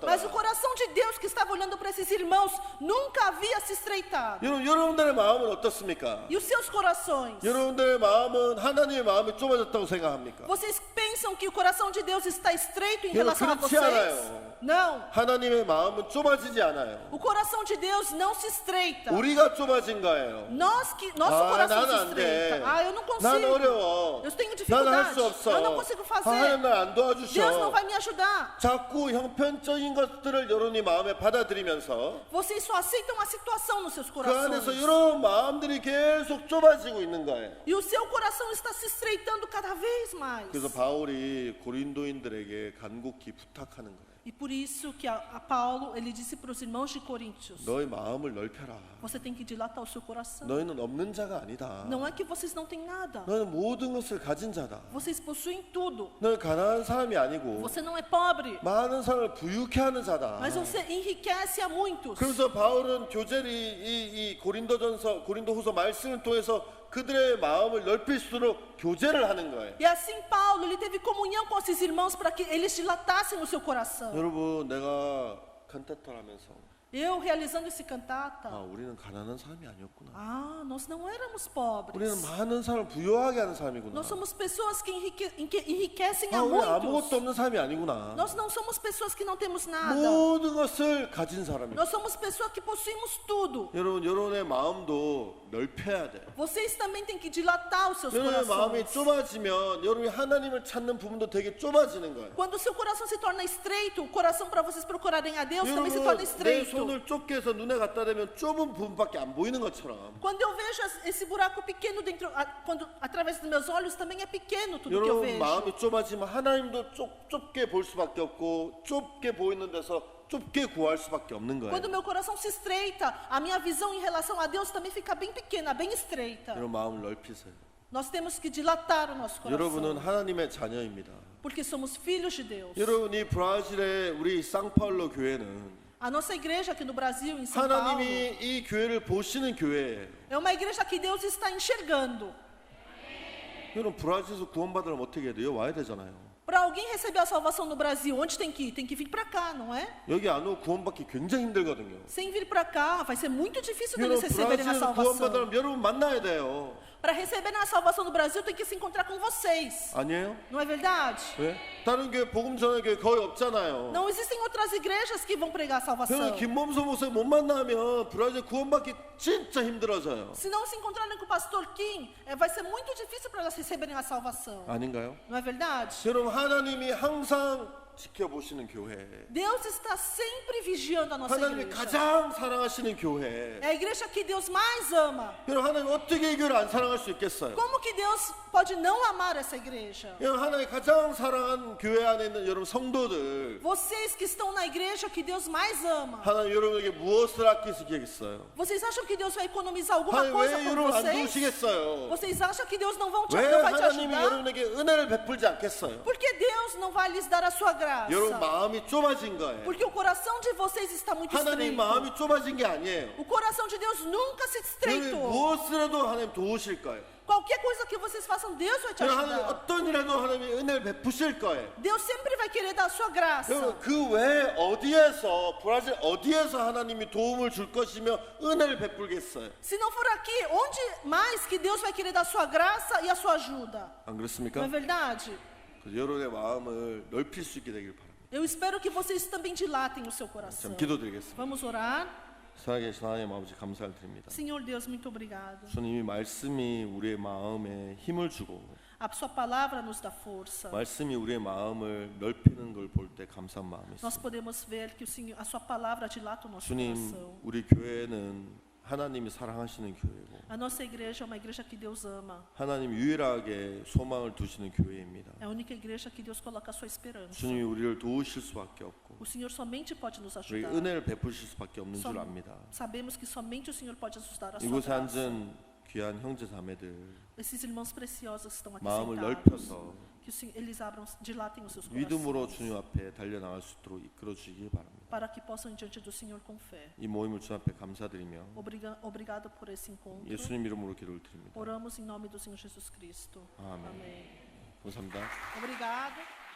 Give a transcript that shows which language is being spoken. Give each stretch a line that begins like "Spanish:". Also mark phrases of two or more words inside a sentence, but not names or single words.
Portuguese: Mas o coração de Deus que estava olhando para esses irmãos nunca havia se estreitado.
Korean: 여러분들의 마음은 어떻습니까?
Portuguese: E os seus corações?
Korean: 여러분들의 마음은 하나님의 마음이 좁아졌다고 생각합니까?
Portuguese: Vocês pensam que o coração de Deus está estreito em
Korean: 여러분,
Portuguese: relação a
Korean: 그렇지
Portuguese: vocês?
Korean: 않아요.
Portuguese: Não.
Korean: 하나님의 마음은 좁아지지 않아요.
Portuguese: O coração de Deus não se estreita.
Korean: 우리가 좁아진 거예요.
Portuguese: Nosso coração se
Korean: 나는 안
Portuguese: estreita.
Korean: 돼.
Portuguese: Eu não
Korean: 난
Portuguese: consigo.
Korean: 어려워.
Portuguese: Eu tenho
Korean: 난 할
Portuguese: dificuldade.
Korean: 수 없어.
Portuguese: Eu não consigo fazer.
Korean: 하나님 날 안
Portuguese: Deus não
Korean: 도와주셔.
Portuguese: vai me ajudar.
Korean: 자꾸 형편적인 것들을 여러분이 마음에 받아들이면서
Portuguese: Vocês só aceitam a situação nos seus
Korean: 그 안에서
Portuguese: corações.
Korean: 여러분 마음들이 계속 좁아지고 있는 거예요.
Portuguese: E o seu coração está se estreitando cada vez mais.
Korean: 그래서 바울이 고린도인들에게 간곡히 부탁하는 거예요.
Portuguese: E por isso que a Paulo, ele disse para os irmãos de Coríntios:
Korean: 너희 마음을 넓혀라.
Portuguese: você tem que dilatar o seu coração.
Korean: 너희는 없는 자가 아니다.
Portuguese: Não é que vocês não têm nada.
Korean: 너는 모든 것을 가진 자다.
Portuguese: Vocês possuem tudo.
Korean: 너는 가난한 사람이 아니고
Portuguese: Você não é pobre,
Korean: 많은 사람을 부유케 하는 자다.
Portuguese: mas você enriquece a muitos.
Korean: 그래서 바울은 교제를 이 고린도후서 말씀을 통해서 그들의 마음을 넓힐수록 교제를 하는 거예요.
Portuguese: E assim Paulo, ele teve comunhão com esses irmãos para que eles dilatassem o seu coração.
Korean: 여러분, 내가 칸타타를 하면서
Portuguese: Eu realizando esse cantata,
Korean: 우리는 가난한 사람이 아니었구나.
Portuguese: nós não éramos pobres.
Korean: 우리는 많은 사람을 부유하게 하는 사람이구나.
Portuguese: Nós somos pessoas que enriquecem a
Korean: 우리 아무것도
Portuguese: muitos.
Korean: 없는 사람이 아니구나.
Portuguese: Nós não somos pessoas que não temos nada.
Korean: 모든 것을 가진 사람이구나.
Portuguese: Nós somos pessoas que possuímos tudo.
Korean: 여러분의 마음도 넓혀야 돼요.
Portuguese: Vocês também têm que dilatar os seus
Korean: 여러분의 마음이
Portuguese: corações.
Korean: 좁아지면 여러분이 하나님을 찾는 부분도 되게 좁아지는 거예요.
Portuguese: Quando o seu coração se torna estreito, o coração para vocês procurarem a Deus também se
Korean: 여러분,
Portuguese: torna
Korean: 내
Portuguese: estreito.
Korean: 손을 좁게 해서 눈에 갖다 대면 좁은 부분밖에 안 보이는 것처럼
Portuguese: Quando eu vejo esse buraco pequeno dentro, quando através dos meus olhos também é pequeno tudo que eu
Korean: 여러분
Portuguese: vejo.
Korean: 마음이 좁아지면 하나님도 좁게 볼 수밖에 없고 좁게 보이는 데서 좁게 구할 수밖에 없는 거예요.
Portuguese: Quando meu coração se estreita, a minha visão em relação a Deus também fica bem pequena, bem estreita.
Korean: 여러분 마음을 넓히세요.
Portuguese: Nós temos que dilatar o nosso
Korean: 여러분은
Portuguese: coração,
Korean: 하나님의 자녀입니다.
Portuguese: porque somos filhos de Deus.
Korean: 여러분이 브라질의 우리 상파울로 교회는
Portuguese: A nossa igreja aqui no Brasil, em São Paulo,
Korean: 하나님이 이 교회를 보시는 교회예요.
Portuguese: é uma igreja que Deus está enxergando.
Korean: 여러분 브라질에서 구원받으려면 어떻게 해야 돼요? 와야 되잖아요.
Portuguese: Para alguém receber a salvação no Brasil, onde tem que ir? Tem que vir para cá, não é?
Korean: 여기 안 오고 구원받기 굉장히 힘들거든요.
Portuguese: Sem vir para cá, vai ser muito difícil
Korean: 여러분
Portuguese: deles receberem a
Korean: 브라질에서
Portuguese: salvação.
Korean: 구원받으려면 여러분 만나야 돼요.
Portuguese: Para receberem a salvação no Brasil, tem que se encontrar com vocês.
Korean: 아니에요?
Portuguese: Não é verdade?
Korean: 왜? 다른 교회 복음 전하는 교회 거의 없잖아요.
Portuguese: Não existem outras igrejas que vão pregar a salvação.
Korean: 그러니까 김범수 목사님 못 만나면 브라질 구원받기 진짜 힘들어져요.
Portuguese: Se não se encontrarem com o pastor Kim, vai ser muito difícil para elas receberem a salvação.
Korean: 아닌가요?
Portuguese: Não é verdade?
Korean: 여러분 하나님이 항상 지켜보시는 교회,
Portuguese: Deus está sempre vigiando a nossa
Korean: 하나님이
Portuguese: igreja.
Korean: 가장 사랑하시는 교회.
Portuguese: É a igreja que Deus mais ama.
Korean: 여러분 하나님 어떻게 이 교회를 안 사랑할 수 있겠어요?
Portuguese: Como que Deus pode não amar essa igreja?
Korean: 여러분 하나님이 가장 사랑한 교회 안에 있는 여러분 성도들,
Portuguese: Vocês que estão na igreja que Deus mais ama.
Korean: 하나님 여러분에게 무엇을 아끼시겠어요?
Portuguese: Vocês acham que Deus vai economizar alguma
Korean: 하나님
Portuguese: coisa
Korean: 왜
Portuguese: por
Korean: 여러분 안
Portuguese: vocês?
Korean: 도우시겠어요?
Portuguese: Vocês acham que Deus não
Korean: 왜
Portuguese: vai te
Korean: 하나님이
Portuguese: ajudar?
Korean: 여러분에게 은혜를 베풀지 않겠어요?
Portuguese: Por que Deus não vai lhes dar a sua graça?
Korean: 여러분 마음이 좁아진 거예요.
Portuguese: Porque o coração de vocês está muito
Korean: 하나님
Portuguese: estreito.
Korean: 마음이 좁아진 게 아니에요.
Portuguese: O coração de Deus nunca se
Korean: 여러분
Portuguese: estreitou.
Korean: 무엇이라도 하나님 도우실 거예요.
Portuguese: Qualquer coisa que vocês façam, Deus vai te
Korean: 여러분 하나님
Portuguese: ajudar.
Korean: 어떤 일에도 하나님이 은혜를 베푸실 거예요.
Portuguese: Deus sempre vai querer dar a sua graça.
Korean: 여러분 그 외에 어디에서 브라질 어디에서 하나님이 도움을 줄 것이며 은혜를 베풀겠어요?
Portuguese: Se não for aqui, onde mais que Deus vai querer dar a sua graça e a sua ajuda?
Korean: 안
Portuguese: Não
Korean: 그렇습니까?
Portuguese: é verdade?
Korean: 그래서 여러분의 마음을 넓힐 수 있게 되길 바랍니다.
Portuguese: Eu espero que vocês também dilatem o seu coração.
Korean: 참 기도드리겠습니다.
Portuguese: Vamos orar?
Korean: 살아계신 하나님 아버지 감사를 드립니다.
Portuguese: Senhor Deus, muito obrigado.
Korean: 주님이 말씀이 우리의 마음에 힘을 주고
Portuguese: A sua palavra nos dá força.
Korean: 말씀이 우리의 마음을 넓히는 걸 볼 때 감사한 마음이
Portuguese: Nós
Korean: 있습니다.
Portuguese: podemos ver que o Senhor, a sua palavra dilata o nosso
Korean: 주님,
Portuguese: coração.
Korean: 우리 교회는 하나님이 사랑하시는 교회고
Portuguese: A nossa igreja é uma igreja que Deus ama.
Korean: 하나님 유일하게 소망을 두시는 교회입니다.
Portuguese: É a única igreja que Deus coloca a sua esperança.
Korean: 주님이 우리를 도우실 수밖에 없고
Portuguese: O Senhor somente pode nos
Korean: 우리
Portuguese: ajudar.
Korean: 은혜를 베푸실 수밖에 없는 줄 압니다.
Portuguese: Sabemos que somente o Senhor pode nos dar a sua
Korean: 이곳에
Portuguese: graça.
Korean: 앉은 귀한 형제 자매들
Portuguese: Esses irmãos preciosos que estão aqui
Korean: 마음을
Portuguese: sentados,
Korean: 넓혀서
Portuguese: eles abram, dilatem os seus
Korean: 믿음으로
Portuguese: corações,
Korean: 주님 앞에 달려나갈 수 있도록 이끌어 주시기 바랍니다.
Portuguese: para que possam ir diante do Senhor com fé.
Korean: 이 모임을 주님 앞에 감사드리며
Portuguese: Obrigado por esse encontro.
Korean: 예수님 이름으로 기도를 드립니다.
Portuguese: Oramos em nome do Senhor Jesus Cristo.
Korean: 아멘.
Portuguese: Amém.
Korean: 감사합니다.
Portuguese: Obrigado.